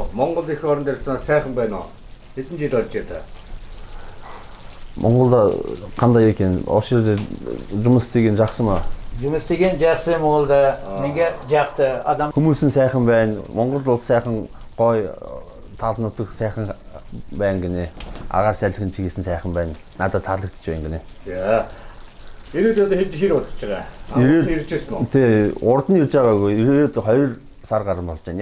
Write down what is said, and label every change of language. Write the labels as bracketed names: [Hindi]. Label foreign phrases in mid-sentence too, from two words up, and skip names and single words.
[Mongolian] Монгол их орон дээрсэн сайхан байна уу? Хэдэн жил болж байна? [Kazakh] Монголда қандай екен? Осы жерде жұмыс істеген жақсы ма? Жұмыс істеген жақсы Монголда. Менге жақсы адам. [Mongolian] Хүмүүс нь сайхан байна. Монгол улс сайхан гоё тал нутаг сайхан байна гинэ. Агаар салхин чиглэсэн сайхан байна. Надад таалагдчих байна гинэ. За. Ирээд одоо хэд хэр удаж байгаа? Ирж ирсэн үү? Тий, урд нь ирж байгаагүй. Ирээд 2 сар гарсан болж байна.